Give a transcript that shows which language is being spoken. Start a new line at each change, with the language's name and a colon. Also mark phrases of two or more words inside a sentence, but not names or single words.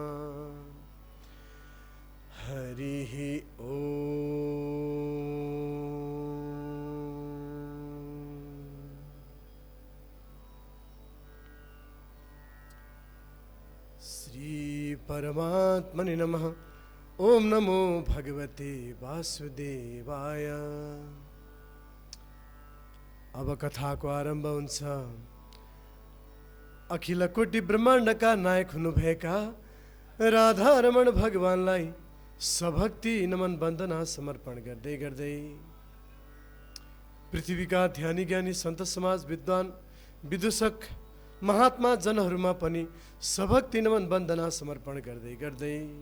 Sanskrit: हरिः ओम्। श्री परमात्मने नमः। ओम नमो भगवते वासुदेवाय।
Nepali: अब कथाको आरम्भ हुन्छ। अखिल कोटि ब्रह्माण्डका नायक हुनुभएका राधारमण भगवानलाई सभक्ति नमन वन्दना समर्पण गर्दै गर्दै पृथ्वीका ध्यानी ज्ञानी सन्त समाज विद्वान विदूषक महात्मा जनहरूमा पनि सभक्ति नमन वन्दना समर्पण गर्दै गर्दै